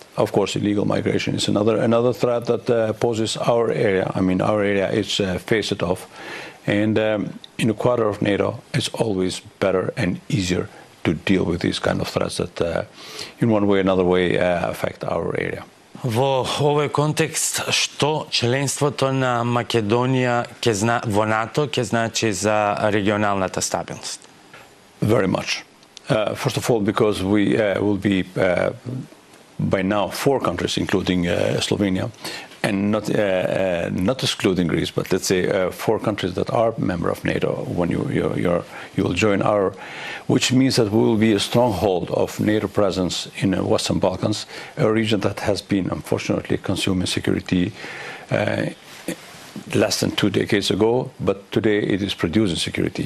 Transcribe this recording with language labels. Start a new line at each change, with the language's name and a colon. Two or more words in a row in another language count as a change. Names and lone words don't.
English: Of course, illegal migration is another threat that poses our area. Our area is faced off. And in a quarter of NATO, it's always better and easier to deal with these kind of threats that in one way or another way affect our area.
Macedonian: Во овој контекст, што членството на Македонија во НАТО ќе значи за регионалната стабилност?
English: Very much. First of all, because we will be by now 4 countries, including Slovenia, and not excluding Greece, but let's say 4 countries that are member of NATO when you will join our, which means that we will be a stronghold of NATO presence in the Western Balkans, a region that has been unfortunately consuming security less than 2 decades ago, but today it is producing security.